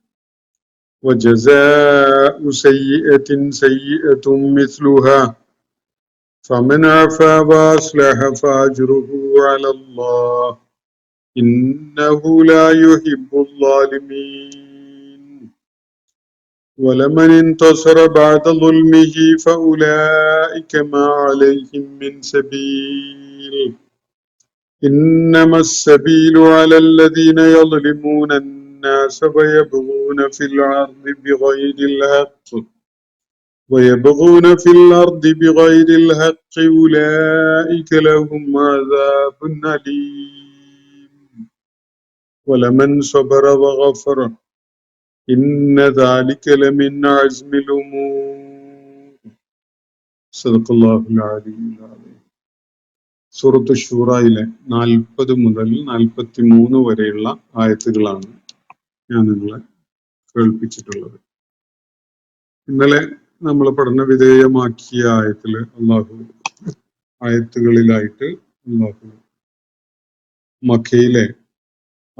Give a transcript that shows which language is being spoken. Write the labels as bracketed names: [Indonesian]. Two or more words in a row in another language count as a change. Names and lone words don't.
[Arabic] وجزاء سيئة سيئة مثلها فمن عفا وأصلح فأجره على الله إنه لا يحب الظالمين. ولمن انتصر بعد ظلمه فأولئك ما عليهم من سبيل إنما السبيل على الذين يظلمون الناس ويبغون في الأرض بغير الحق أولئك لهم عذاب أليم ولمن صبر وغفر إن ذلك لمن عزم الأمور. صدق الله العلي العظيم. [Malayalam] സൂറത്ത് ശൂറയിലെ 40 മുതൽ 43 വരെയുള്ള ആയത്തുകളാണ് ഞാൻ നിങ്ങളെ കേൾപ്പിച്ചിട്ടുള്ളത്. ഇന്നലെ നമ്മൾ പഠന വിധേയമാക്കിയ ആയത്തുകളിലായിട്ട് അല്ലാഹു മക്കയിലെ ആ